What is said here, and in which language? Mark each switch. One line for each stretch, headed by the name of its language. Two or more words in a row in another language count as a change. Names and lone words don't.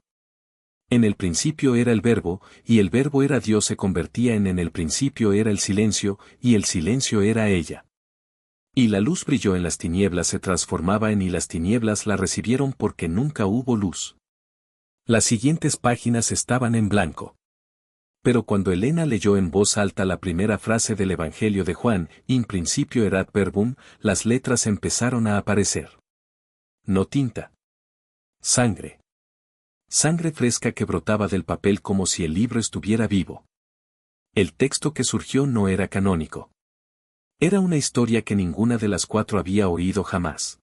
Spanish: En el principio era el verbo, y el verbo era Dios se convertía en el principio era el silencio, y el silencio era ella. Y la luz brilló en las tinieblas se transformaba en y las tinieblas la recibieron porque nunca hubo luz. Las siguientes páginas estaban en blanco. Pero cuando Elena leyó en voz alta la primera frase del Evangelio de Juan,
Latin: in principio erat verbum,
Spanish: las letras empezaron a aparecer. No tinta. Sangre. Sangre fresca que brotaba del papel como si el libro estuviera vivo. El texto que surgió no era canónico. Era una historia que ninguna de las 4 había oído jamás.